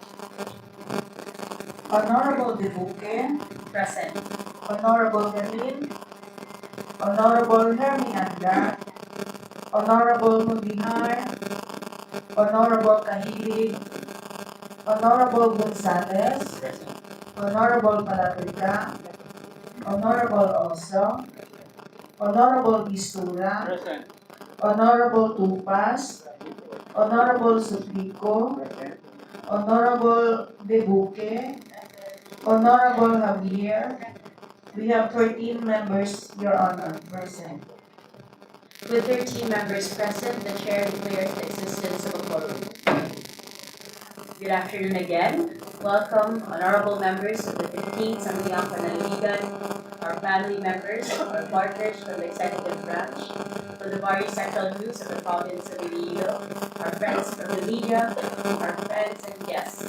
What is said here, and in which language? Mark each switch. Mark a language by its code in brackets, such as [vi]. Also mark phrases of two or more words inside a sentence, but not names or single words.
[en] Honorable Dibuque, Present. Honorable Garin, Honorable Hermianda, Honorable Mudihar, Honorable Kahilig, Honorable Gonzales, Honorable Palatrica, Honorable Oso, Honorable Istura, Honorable Tupas, Honorable Suplico, Honorable Debuque, Honorable Javier. We have 13 members, Your Honor, present. With 13 members present, the chair declares the existence of a quorum. Good afternoon again. Welcome, honorable members of the 15th Sangguniang Panlalawigan, our family members, our partners from the executive branch, from the various sectoral groups of the province of Iloilo, our friends from the media, our friends and guests.